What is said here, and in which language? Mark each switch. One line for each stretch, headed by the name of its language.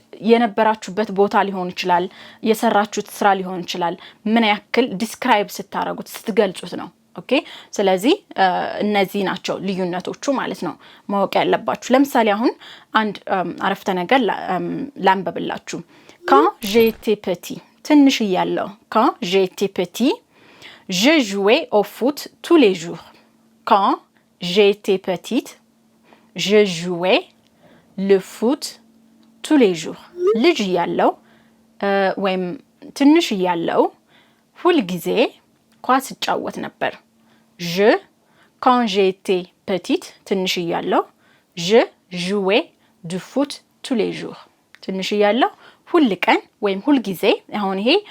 Amharic: የነበራችሁበት ቦታ ሊሆን ይችላል፣ የሰራችሁት ስራ ሊሆን ይችላል። ምን ያክል ዲስክራይብ ስታረጉት ስትገልጹት ነው። ኦኬ ስለዚህ እነዚህ ናቸው ልዩነቶቹ ማለት ነው ማወቅ ያለባችሁ። ለምሳሌ አሁን አንድ አረፍተ ነገር ላንበብላችሁ።
French: quand j'étais petit
Amharic: ትንሽ እያለሁ
French: quand j'étais petit je jouais au foot tous les jours. quand j'étais petite je jouais le foot tous les jours.
Amharic: ልጅ እያለሁ ወይም ትንሽ እያለሁ ሁሉ ጊዜ ኳስ እጫወት ነበር። je
French: quand j'étais petite
Amharic: ትንሽ እያለሁ
French: je jouais du foot tous les jours
Amharic: ትንሽ እያለሁ ሁሉ ቀን ወይም ሁሉ ጊዜ። አሁን ይሄ